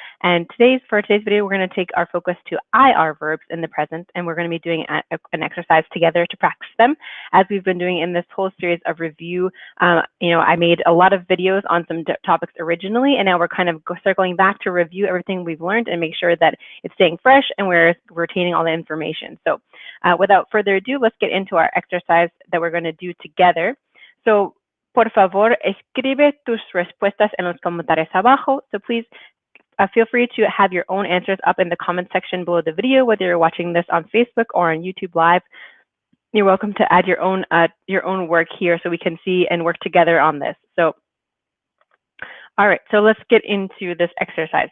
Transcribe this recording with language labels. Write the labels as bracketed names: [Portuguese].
[English] And for today's video, we're going to take our focus to IR verbs in the present, and we're going to be doing an exercise together to practice them, as we've been doing in this whole series of review. I made a lot of videos on some topics originally, and now we're kind of circling back to review everything we've learned and make sure that it's staying fresh and we're retaining all the information. So without further ado, let's get into our exercise that we're going to do together. [Spanish] So por favor, escribe tus respuestas en los comentarios abajo. [English] So please feel free to have your own answers up in the comment section below the video, whether you're watching this on Facebook or on YouTube Live. You're welcome to add your own work here so we can see and work together on this. So, all right, so let's get into this exercise.